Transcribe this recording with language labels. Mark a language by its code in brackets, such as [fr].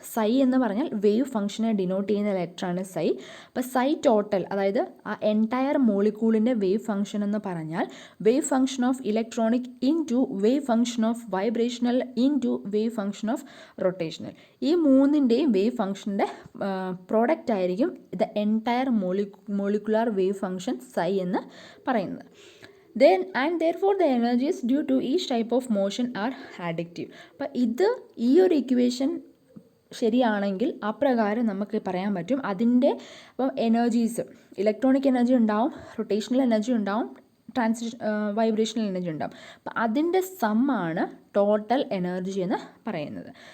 [ml] സൈ എന്ന് പറഞ്ഞാൽ വേവ് ഫംഗ്ഷനെ ഡിനോട്ട് ചെയ്യുന്ന ലെറ്ററാണ് സൈ. അപ്പോൾ സൈ ടോട്ടൽ, അതായത് ആ എൻറ്റയർ മോളിക്യൂളിൻ്റെ [en] Wave function എന്ന് പറഞ്ഞാൽ wave function of electronic into wave function of vibrational into wave function of rotational. [ml] ഈ മൂന്നിൻ്റെയും വേവ് ഫംഗ്ഷൻ്റെ പ്രോഡക്റ്റ് ആയിരിക്കും the entire molecular wave function സൈ എന്ന് പറയുന്നത്. [en] Therefore the energies due to each type of motion are additive. [ml] അപ്പോൾ ഈ ഒരു equation ശരിയാണെങ്കിൽ അപ്രകാരം നമുക്ക് പറയാൻ പറ്റും അതിൻ്റെ അപ്പം എനർജീസ്, ഇലക്ട്രോണിക് എനർജി ഉണ്ടാവും, റൊട്ടേഷണൽ എനർജി ഉണ്ടാവും, വൈബ്രേഷണൽ എനർജി ഉണ്ടാവും. അപ്പം അതിൻ്റെ സമ്മാണ് ടോട്ടൽ എനർജി എന്ന് പറയുന്നത്.